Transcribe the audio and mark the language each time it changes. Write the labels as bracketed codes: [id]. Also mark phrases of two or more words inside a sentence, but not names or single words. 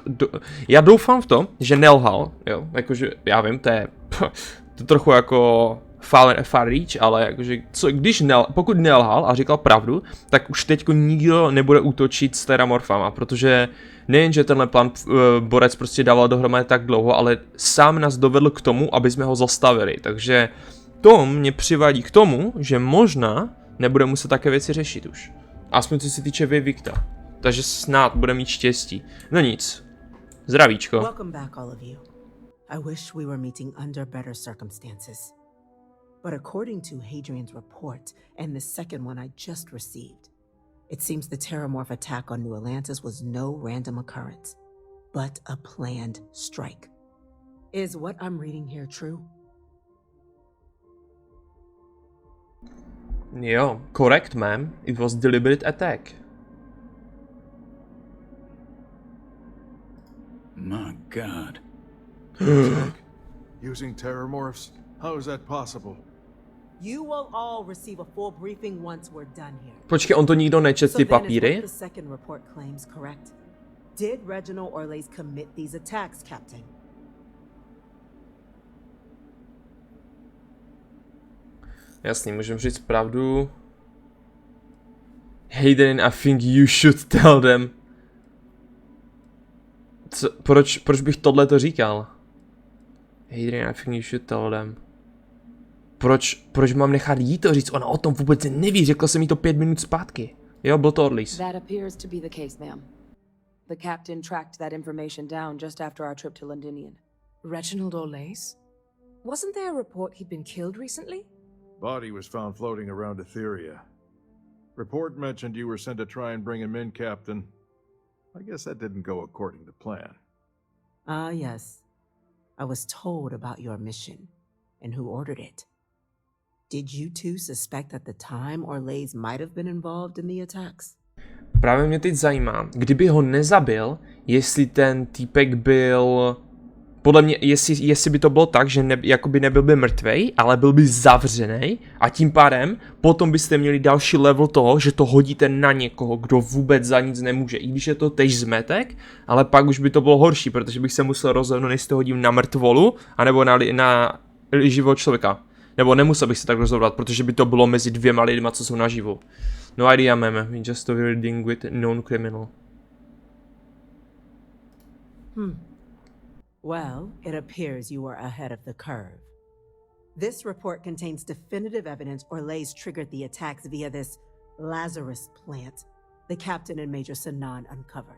[cs] Já doufám v to, že nelhal, jo, jakože, já vím, to je trochu jako [en] far reach, [cs] ale jakože, pokud nelhal a říkal pravdu, tak už teďko nikdo nebude útočit s terramorfama, protože nejen, že tenhle plan borec prostě dával dohromady tak dlouho, ale sám nás dovedl k tomu, aby jsme ho zastavili, takže to mě přivádí k tomu, že možná nebude muset také věci řešit už. Aspoň co se týče Vikta. Takže snad bude mít štěstí. No nic. Zdravíčko. [en] Welcome back, all of you. I wish we were meeting under better circumstances. But according to Hadrian's report and the second one I just received, it seems the Terramorph attack on New Atlantis was no random occurrence, but a planned strike. Is what I'm reading here true? Jo, correct, ma'am. It was deliberate attack. My God. Using terramorphs? How is that possible? You will all receive a full briefing once we're done here. [cs] Počkej, on to nikdo nečet ty [en] So then is [cs] papíry? [en] what the second report claims correct? Did Reginald Orlays commit these attacks, Captain? [cs] Jasný, můžeme říct pravdu. [en] Hayden, I think you should tell them. [cs] Proč bych tohle říkal? [en] Hayden, I think you should tell them. [cs] Proč mám nechat jí to říct? Ona o tom vůbec neví, řekl jsem jí to 5 minut zpátky. Jo, byl to Orlays. [en] That appears to be the case, ma'am. The captain tracked that information down just after our trip to Londinian. Reginald Orlays? Wasn't there a report he'd been killed recently? Body was found floating around Etheria. Report mentioned you were sent to try and bring him in, Captain. I guess that didn't go according to plan. Ah, yes. I was told about your mission and who ordered it. Did you two suspect at the time Orlays might have been involved in the attacks? [cs] Právě mě teď zajímá, kdyby ho nezabil, jestli ten týpek byl... Podle mě, jestli by to bylo tak, že jakoby nebyl by mrtvej, ale byl by zavřený a tím pádem potom byste měli další level toho, že to hodíte na někoho, kdo vůbec za nic nemůže. I když je to tež zmetek, ale pak už by to bylo horší, protože bych se musel rozhodnout, jestli to hodím na mrtvolu, anebo na živého člověka. Nebo nemusel bych se tak rozhodovat, protože by to bylo mezi 2 lidma, co jsou naživu. [en] No idea, meme. We just dealing with known criminal. Well, it appears you were ahead of the curve. This report contains definitive evidence Orlays triggered the attacks via this Lazarus plant the captain and Major Sanan uncovered.